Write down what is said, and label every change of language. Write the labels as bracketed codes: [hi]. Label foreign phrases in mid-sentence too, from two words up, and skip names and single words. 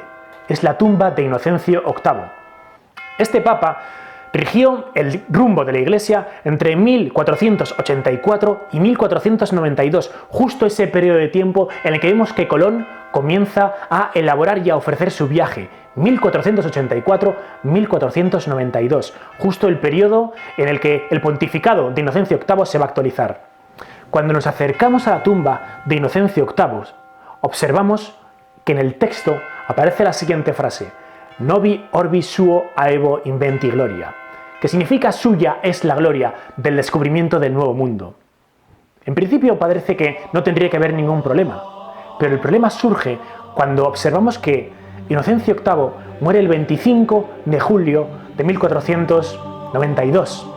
[es] Es la tumba de Inocencio VIII. Este papa rigió el rumbo de la Iglesia entre 1484 y 1492, justo ese periodo de tiempo en el que vemos que Colón comienza a elaborar y a ofrecer su viaje, 1484-1492, justo el periodo en el que el pontificado de Inocencio VIII se va a actualizar. Cuando nos acercamos a la tumba de Inocencio VIII, observamos que en el texto aparece la siguiente frase: [la] Novi orbi suo aevo inventi gloria, [es] que significa suya es la gloria del descubrimiento del nuevo mundo. En principio parece que no tendría que haber ningún problema, pero el problema surge cuando observamos que Inocencio VIII muere el 25 de julio de 1492.